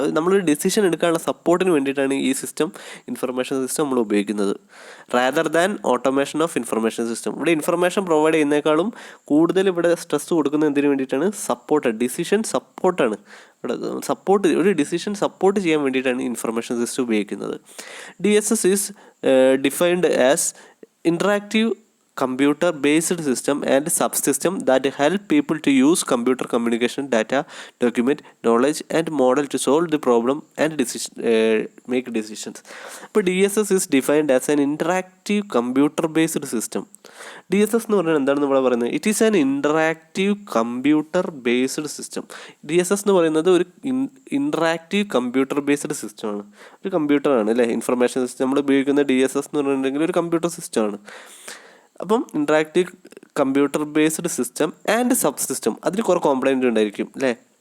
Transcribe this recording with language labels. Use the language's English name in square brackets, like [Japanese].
[Malayalam] നമ്മളൊരു ഡിസിഷൻ എടുക്കാനുള്ള സപ്പോർട്ടിന് വേണ്ടിയിട്ടാണ് ഈ സിസ്റ്റം, ഇൻഫർമേഷൻ സിസ്റ്റം നമ്മൾ ഉപയോഗിക്കുന്നത്. [English] Rather than automation of information system. [Malayalam] ഇവിടെ ഇൻഫർമേഷൻ പ്രൊവൈഡ് ചെയ്യുന്നേക്കാളും കൂടുതൽ ഇവിടെ സ്ട്രെസ് കൊടുക്കുന്നത് എന്തിനു വേണ്ടിയിട്ടാണ്? സപ്പോർട്ട്, ഡിസിഷൻ സപ്പോർട്ടാണ്. ഇവിടെ ഒരു ഡിസിഷൻ സപ്പോർട്ട് ചെയ്യാൻ വേണ്ടിയിട്ടാണ് ഇൻഫർമേഷൻ സിസ്റ്റം ഉപയോഗിക്കുന്നത്. [English] DSS is defined as interactive computer based system and subsystem that help people to use computer communication, data, document, knowledge and model to solve the problem and make decisions. But DSS is defined as an interactive computer based system. [Malayalam] DSS എന്ന് പറഞ്ഞാൽ എന്താണെന്ന് ഇവിടെ പറയുന്നത്? [English] It is an interactive computer based system. [Malayalam] DSS എന്ന് പറയുന്നത് ഒരു interactive computer based സിസ്റ്റമാണ്. ഒരു കമ്പ്യൂട്ടറാണ് അല്ലേ ഇൻഫർമേഷൻ സിസ്റ്റം. നമ്മൾ ഉപയോഗിക്കുന്ന DSS എന്ന് പറഞ്ഞിട്ടുണ്ടെങ്കിൽ ഒരു കമ്പ്യൂട്ടർ സിസ്റ്റമാണ്. [English] അപ്പം interactive computer based system and subsystem, [Malayalam] അതിൽ കുറേ [English] complaint [Malayalam] ഉണ്ടായിരിക്കും അല്ലേ.